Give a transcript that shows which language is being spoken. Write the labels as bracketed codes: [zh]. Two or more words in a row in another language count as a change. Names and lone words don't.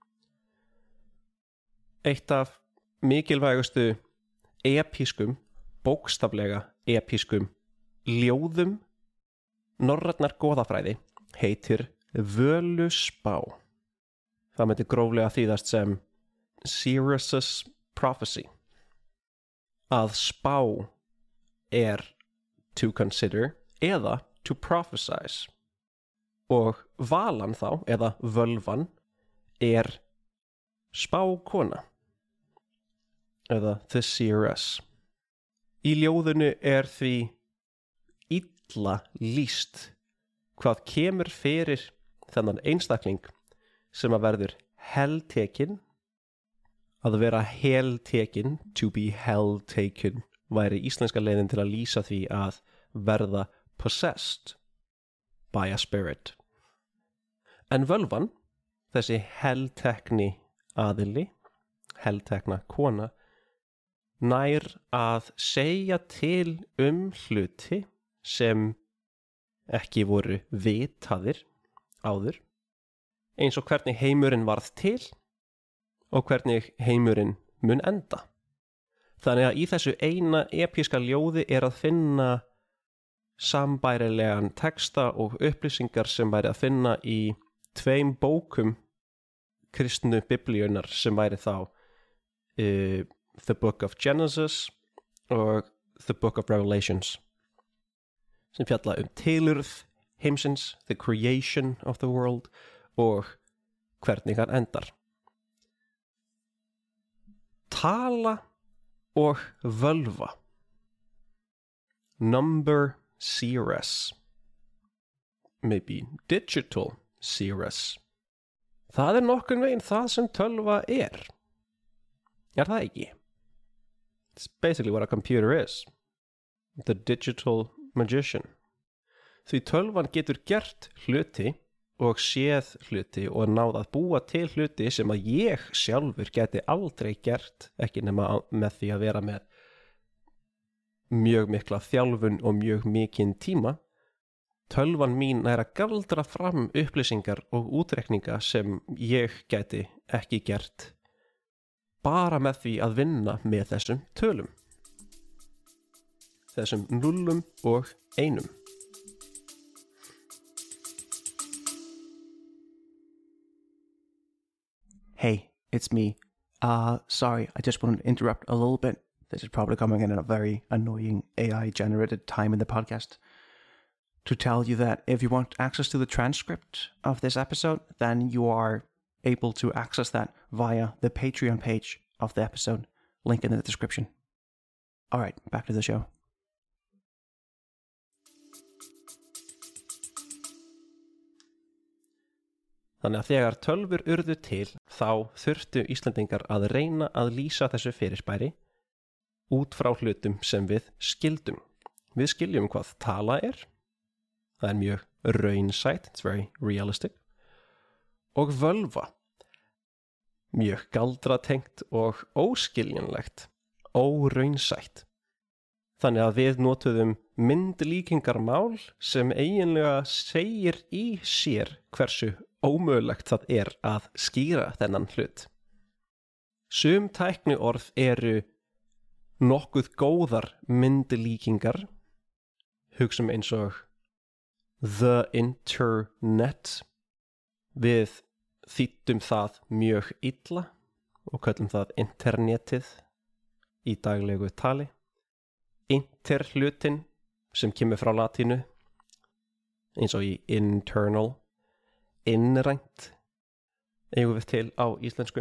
[is] Eitt af mikilvægustu episkum, bókstaflega episkum ljóðum norrænnar goðafræði heitir Völuspá. Það myndi gróflega þýðast sem [en] Sirius's Prophecy. [is] Að spá er [en] to consider [is] eða [en] to prophesize. [is] Og valan þá, eða völvan, er spákona. [en] Eða the seeress. [is] Í ljóðinu er því illa lýst hvað kemur fyrir þennan einstakling sem að verður heltekin. Að vera heltekin, [en] to be hell-taken, [is] væri íslenska leiðin til að lýsa því að verða [en] possessed by a spirit. [is] En völvan, þessi heltekni aðili, heltekna kona, nær að segja til hluti sem ekki voru vitaðir áður, eins og hvernig heimurinn varð til og hvernig heimurinn mun enda. Þannig að í þessu eina episka ljóði er að finna sambærilegan texta og upplýsingar sem væri að finna í 2 bókum kristnu biblíunar sem væri þá The Book of Genesis og The Book of Revelations, sem fjalla tilurð heimsins, [en] the creation of the world, [is] og hvernig hann endar. tala og völva. [en] Number series. Maybe digital series. [is] Það nokkurn veginn það sem tölva er. Er það ekki? [en] It's basically what a computer is. The digital magician. [is] Því tölvan getur gert hluti og séð hluti og náð að búa til hluti sem að ég sjálfur geti aldrei gert, ekki nema með því að vera með mjög mikla þjálfun og mjög mikinn tíma. Tölvan mín að galdra fram upplýsingar og útreikninga sem ég geti ekki gert bara með því að vinna með þessum tölum. Þessum nullum og einum. [en] Hey, it's me. Sorry, I just wanted to interrupt a little bit. This is probably coming in at a very annoying AI-generated time in the podcast. To tell you that if you want access to the transcript of this episode, then you are able to access that via the Patreon page of the episode. Link in the description. All right, back to the show. [is] Þannig að þegar tölvur urðu til, þá þurftu Íslendingar að reyna að lýsa þessu fyrirbæri út frá hlutum sem við skildum. Við skiljum hvað tala er. Það mjög raunsætt, [en] it's very realistic. [is] Og völva. Mjög galdratengt og óskiljanlegt, óraunsætt. Þannig að við notuðum myndlíkingarmál sem eiginlega segir í sér hversu ómögulegt það er að skýra þennan hlut. Sum tækniorð eru nokkuð góðar myndlíkingar, hugsum eins og [en] the internet. [is] Við þýddum það mjög illa og köllum það internetið í daglegu tali. Interhlutin sem kemur frá latínu, eins og í internal, innrænt, eigum við til á íslensku.